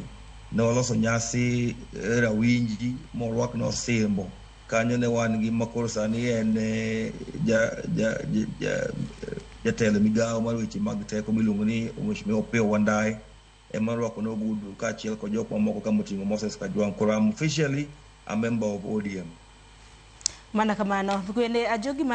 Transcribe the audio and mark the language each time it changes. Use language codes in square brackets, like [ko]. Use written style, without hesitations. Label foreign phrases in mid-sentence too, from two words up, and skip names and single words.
[luo] Noloso nyasi rawinji morwak no simbo kanyo ne wan gi makoro sani en jatelo migawo mar weche mag teko miluongo ni Mheshimiwa Opiyo Wandayi ema rwako nogudu kaachiel kod jok mamoko ka moting'o Moses Kajwang'. [en] Koro I'm officially a member of ODM. [luo] Mana kamano, kwende Ajo